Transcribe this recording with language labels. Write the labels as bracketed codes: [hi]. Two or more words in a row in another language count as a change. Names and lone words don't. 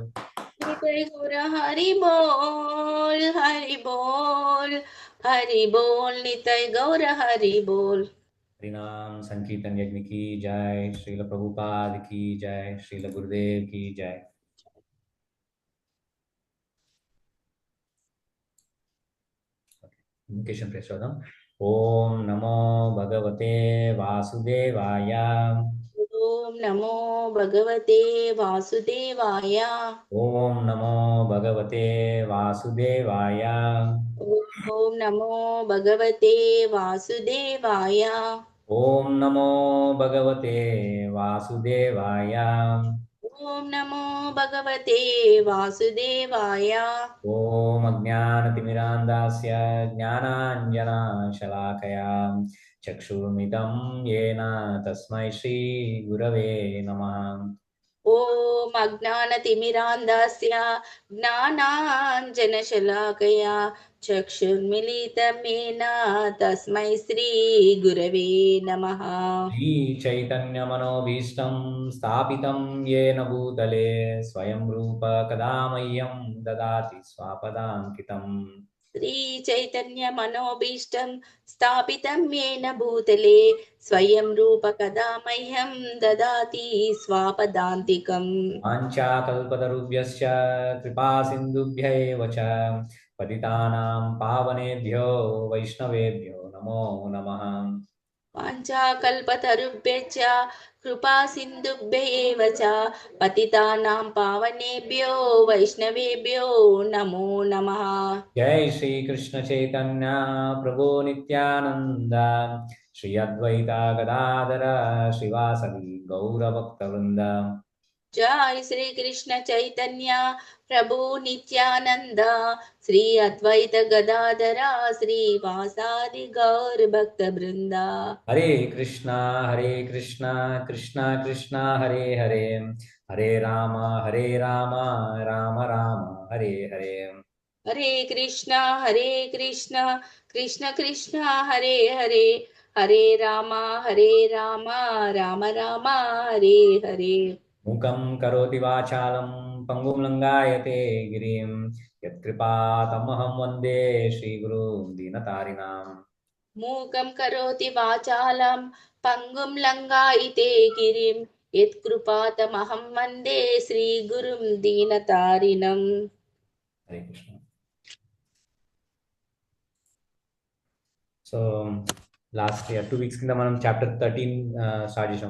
[bn] నితయ గౌర హరి బోల్ హరి బోల్ హరి బోల్ నితయ గౌర హరి బోల్ [hi] हरिनाम संकीर्तन यज्ञ की जय श्रील प्रभुपाद की जय श्रील गुरुदेव की जय [en] invocation prayers [hi] चौदम [sa] ओम नमो भगवते वासुदेवाय ఓం నమో భగవతే వాసుదేవాయ ओम नमो भगवते वासुदेवाय ఓం నమో భగవతే వాసుదేవాయ ओम नमो भगवते वासुदेवाय ఓం నమో భగవతే వాసుదేవాయ ओम अज्ञानतिमिरान्धस्य ज्ञानाञ्जनशलाकया चक्षुर्मितं येन तस्मै श्रीगुरवे नमः ఓం అజ్ఞానతిమిరాంధస్య జ్ఞానాంజనశలాకయా చక్షుర్మిలితమేన తస్మై శ్రీ గురవే నమః श्रीचैतन्यमनोभीष्टं स्थापितं येन भूतले स्वयं रूप कदा मह्यं ददाति स्वापदाङ्कितम् శ్రీ చైతన్య మనోభీష్టం స్థాపితం येन భూతలే స్వయం రూప కదా మహ్యం దదాతి స్వాపదాంతికం वाञ्छाकल्पतरुभ्यश्च कृपासिन्धुभ्यैव च पतितानां पावनेभ्यो वैष्णवेभ्यो नमो नमः వాంఛాకల్పతరుభ్యశ్చ కృపా సింధుభ్యైవ చ పతితానాం పావనేభ్యో వైష్ణవేభ్యో నమో నమః जय श्री कृष्ण चैतन्य प्रभु नित्यानंद श्री अद्वैता गदाधर श्रीवासवी गौरभक्तवृंद జై శ్రీ కృష్ణ చైతన్య ప్రభు నిత్యానంద శ్రీ అద్వైత గదాధర శ్రీ వాసాది గౌర్ భక్త బృంద हरे कृष्णा कृष्णा कृष्णा हरे हरे हरे राम राम राम हरे हरे హరే కృష్ణ కృష్ణ కృష్ణ హరే హరే హరే రామ రామ రామ హరే హరే मूकं करोति वाचालं पङ्गुं लङ्घायते गिरिं यत्कृपातमहं वन्दे श्रीगुरुं दीनतारिणाम् మూకం కరోతి వాచాలం పంగుం లంఘాయితే గిరిం యత్కృపాతమహం వందే శ్రీ గురుం దీనతారిణం. హరే కృష్ణ. [te] సో [en] last 2 weeks [te] కింద మనం [en] chapter 13 start [te] చేసాం.